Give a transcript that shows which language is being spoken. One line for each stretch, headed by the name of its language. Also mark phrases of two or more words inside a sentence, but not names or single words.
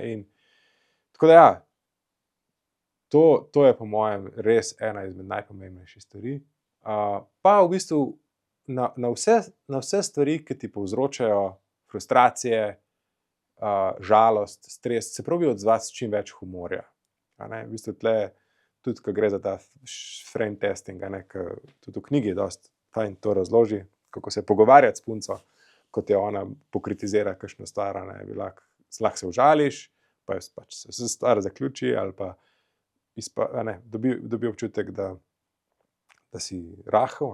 Slovenian: In, tako da ja, to je po mojem res ena izmed najpomembnejših stvari. Pa v bistvu na vse stvari, ki ti povzročajo frustracije, žalost, stres, se probi odzvati s čim več humorja. A ne. V bistvu tle, tudi ko gre za ta
English: frame testing,
Slovenian: a ne, tudi v knjigi je dosti fajn to razloži, kako se pogovarjati s punco, kot je ona pokritizira kakšno stvar, a ne, lahko se užališ, pa pač se stvar zaključi, ali pa dobi občutek, da si rahel.